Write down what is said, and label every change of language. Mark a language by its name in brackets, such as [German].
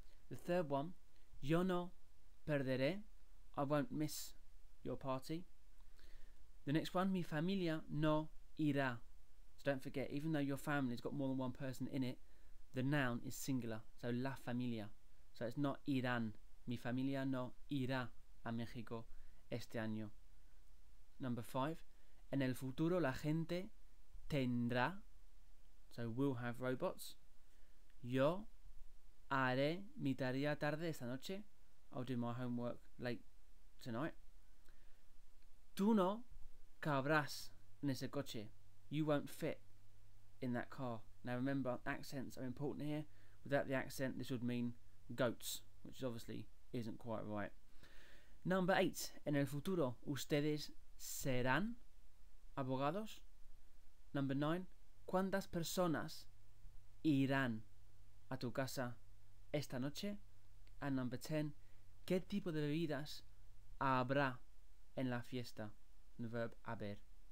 [English] The third one, [Spanish] yo no perderé. [English] I won't miss your party. The next one, [Spanish] mi familia no irá. [English] So don't forget, even though your family's got more than one person in it, the noun is singular. So la familia. So it's not irán. [Spanish] Mi familia no irá a México este año. [English] Number 5, [Spanish] en el futuro la gente tendrá. [English] So will have robots. [Spanish] Yo haré mi tarea tarde esta noche. [English] I'll do my homework late tonight. [Spanish] Tú no cabrás en ese coche. [English] You won't fit in that car. Now remember, accents are important here. Without the accent, this would mean goats, which obviously isn't quite right. Number 8, [Spanish] en el futuro ustedes serán abogados. [English] Number 9, [Spanish] ¿cuántas personas irán a tu casa esta noche? [English] And number 10, [Spanish] ¿qué tipo de bebidas habrá en la fiesta? [English] The verb haber.